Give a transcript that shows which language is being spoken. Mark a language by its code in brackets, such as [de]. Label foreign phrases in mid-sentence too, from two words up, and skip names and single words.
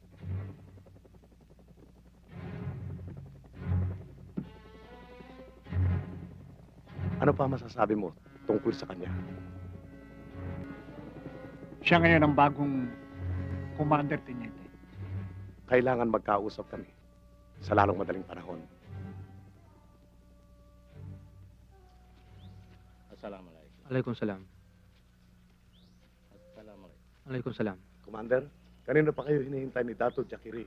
[tl] Ano pa masasabi mo tungkol sa kanya? Siya ngayon ang bagong Commander, Teniente. Kailangan magkausap kami sa lalong madaling panahon. [ar] Assalamualaikum. عليكم السلام. Assalamualaikum. عليكم السلام. [tl] Commander, kanino pa kayo hinihintay ni Dato Jakiri?